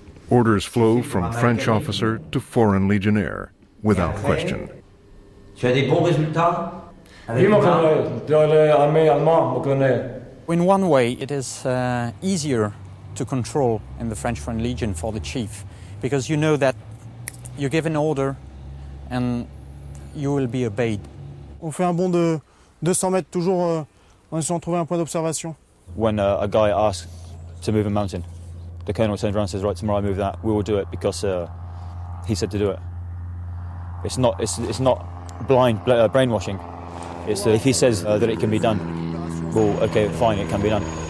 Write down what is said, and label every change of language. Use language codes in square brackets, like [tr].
[en] Orders flow from French officer to foreign legionnaire, without question. [fr] Tu as des bons résultats? Oui, mon colonel. Dans l'armée allemande, mon colonel. [en] In one way, it is easier to control in the French Foreign Legion for the chief, because you know that you give an order and you will be obeyed. [fr] On fait un bond de 200 mètres, toujours en essayant de trouver un point d'observation. [en] When a guy asks to move a mountain, the colonel turns around and says, right, tomorrow I move that, we will do it because he said to do it. It's not blind brainwashing. It's if he says that it can be done, well, okay, fine, it can be done.